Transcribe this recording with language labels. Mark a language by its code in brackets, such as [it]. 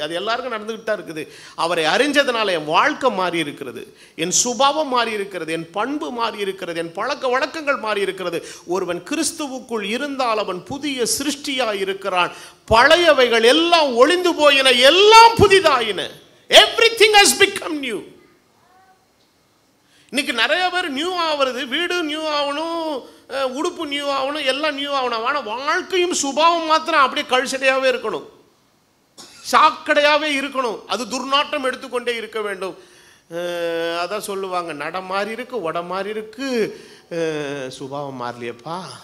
[ta] அது எல்லாருக்கும் நடந்துக்கிட்டு தான் இருக்குது. அவரை அறிஞ்சதுனால என் வாழ்க்கை மாறி இருக்கிறது, என் சுபாவம் மாறி இருக்கிறது, என் பண்பு மாறி இருக்கிறது, என் பழக்க வழக்கங்கள் மாறி இருக்கிறது. ஒருவன் கிறிஸ்துவுக்குள் இருந்தால் அவன் புதிய சிருஷ்டியாக இருக்கிறான். பழையவைகள் எல்லாம் ஒளிந்து போயின, எல்லாம் புதிதாயின. [en] Everything has become new. [ta] இன்னைக்கு நிறைய பேர் நியூ ஆகிறது, வீடு நியூ ஆகணும், உடுப்பு நியூ ஆகணும், எல்லாம் நியூ ஆகணும். ஆனால் வாழ்க்கையும் சுபாவம் மாத்திரம் அப்படியே கழிச்சடையாகவே இருக்கணும், சாக்கடையாகவே இருக்கணும். அது துர்நாற்றம் எடுத்துக்கொண்டே இருக்க வேண்டும். அதான் சொல்லுவாங்க, நட மாறி இருக்கு, உட மாறி இருக்கு, சுபாவம் மாறலையப்பா.